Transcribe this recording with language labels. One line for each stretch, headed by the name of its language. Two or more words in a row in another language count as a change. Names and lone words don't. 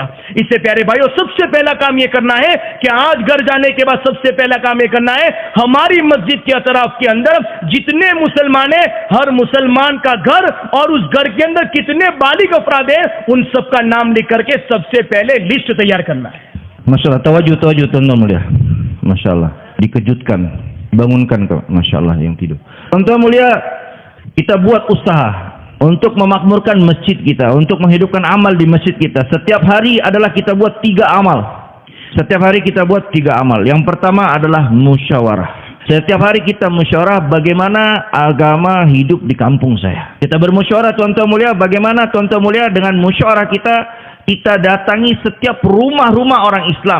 Urdu: اس سے پیارے بھائیوں سب سے پہلا کام یہ کرنا ہے کہ آج گھر جانے کے بعد سب سے پہلا کام یہ کرنا ہے ہماری مسجد کے اطراف کے اندر جتنے مسلمان ہیں ہر مسلمان کا گھر اور اس گھر کے اندر کتنے بالغ افراد ہیں ان سب کا نام لکھ کر کے سب سے پہلے لسٹ تیار کرنا ہے.
Malay: Masyaallah, tawaju tuan-tuan mulia. Masyaallah, dikejutkan, bangunkan kau. Masyaallah yang tidur. Tuan-tuan mulia, kita buat usaha untuk memakmurkan masjid kita, untuk menghidupkan amal di masjid kita. Setiap hari adalah kita buat 3 amal. Setiap hari kita buat 3 amal. Yang pertama adalah musyawarah. Setiap hari kita musyawarah bagaimana agama hidup di kampung saya. Kita bermusyawarah tuan-tuan mulia, bagaimana tuan-tuan mulia dengan musyawarah kita datangi setiap rumah-rumah orang Islam.